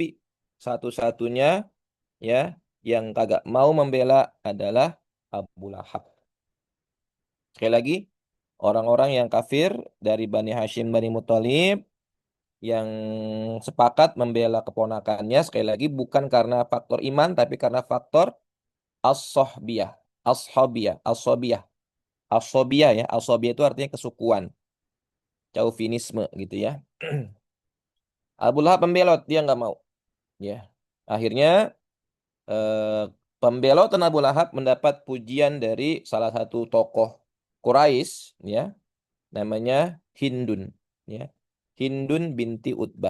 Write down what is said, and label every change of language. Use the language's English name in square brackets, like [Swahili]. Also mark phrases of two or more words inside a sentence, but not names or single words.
[Indonesian] Satu-satunya ya yang kagak mau membela adalah Abu Lahab. Sekali lagi, orang-orang yang kafir dari Bani Hashim, Bani Muthalib yang sepakat membela keponakannya, sekali lagi bukan karena faktor iman tapi karena faktor as-sohbiyah, as-sobiyah, as-sobiyah, as-sobiyah ya, as-sobiyah itu artinya kesukuan, chauvinisme gitu ya. Abu Lahab pembelot, dia nggak mau. Ya, akhirnya eh, pembelotan Abu Lahab mendapat pujian dari salah satu tokoh Quraisy, ya, namanya Hindun, ya, Hindun binti Utbah.